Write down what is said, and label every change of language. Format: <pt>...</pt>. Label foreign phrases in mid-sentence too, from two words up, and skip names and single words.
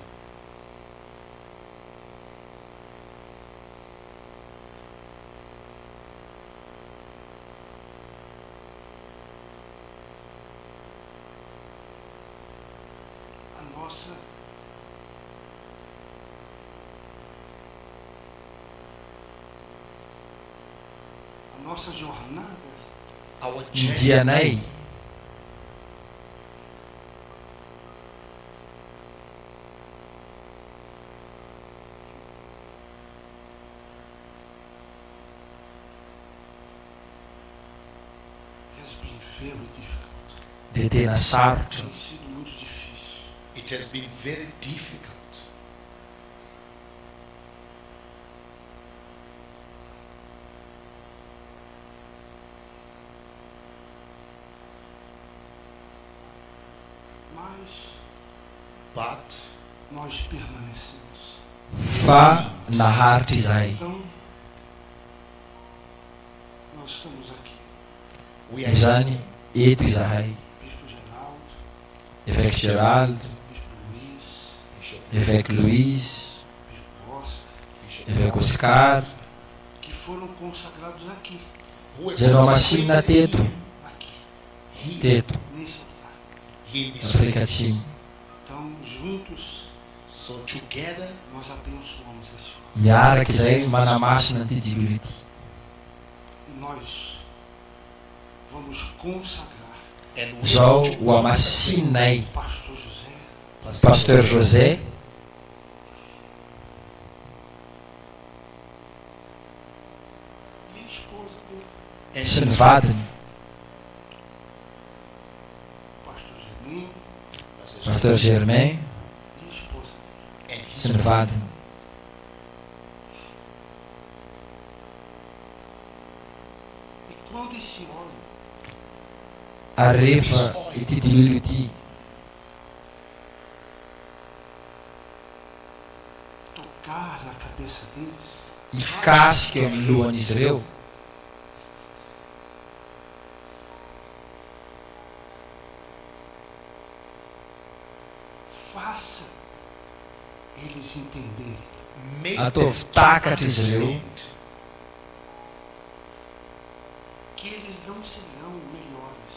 <pt>a nossa jornada</pt> <en>our</en> <mg>ny</mg> <en>journey</en> <mg>dianay</mg> <en>has been very difficult.</en> <mg>dia tena sarotra,</mg> <pt>Tem sido muito difícil.</pt> <en>it has been very difficult.</en> <pt>Mas</pt> <en>But</en> <pt>nós permanecemos.</pt> <mg>fa naharitra izahay.</mg> <pt>Então, nós estamos aqui.</pt> <en>we are</en> <mg>Izany eto izahay,</mg> <pt>Bispo Geraldo,</pt> <fr>évêque Geraldo,</fr> <pt>Bispo Luiz,</pt> <en>Bishop,</en> <fr>évêque Louise,</fr> <pt>Bispo Oscar,</pt> <en>Bishop</en> <fr>évêque Oscar,</fr> <pt>que foram consagrados aqui,</pt> <en>who have</en> <mg>zay masina teto,</mg> <pt>aqui,</pt> <en>here,</en> <mg>teto,</mg> <pt>nesse lugar.</pt> <en>here in</en> <mg>na</mg> <en>this</en> <mg>Afrika</mg> <en>place.</en> <mg>Atsimo.</mg> <pt>Então, juntos,</pt> <en>So together</en> <pt>nós abençoamos esse lugar.</pt> <mg>Miaraka izay manamasina an'ity dilo ity.</mg> <pt>E nós vamos consagrar</pt> <en>and we</en> <mg>Zao</mg> <en>want to</en> <mg>ho amasinay</mg> <pt>o pastor José,</pt> <fr>Pasteur José</fr> <pt>e a esposa dele,</pt> <en>and</en> <mg>sy ny vadiny,</mg> <pt>pastor Geninho,</pt> <fr>Pasteur Germain</fr> <pt>e a esposa dele.</pt> <en>and his</en> <mg>sy ny vadiny.</mg> <pt>E quando esse óleo</pt> <mg>Ary rehefa ity dililo ity</mg> <pt>tocar na cabeça deles,</pt> <mg>hikasika eo amin'ny lohan'izy ireo,</mg> <pt>faça eles entenderem</pt> <en>make</en> <mg>ataovy</mg> <en>them</en> <mg>takatra izy ireo</mg> <en>understand</en> <pt>que eles não serão melhores</pt>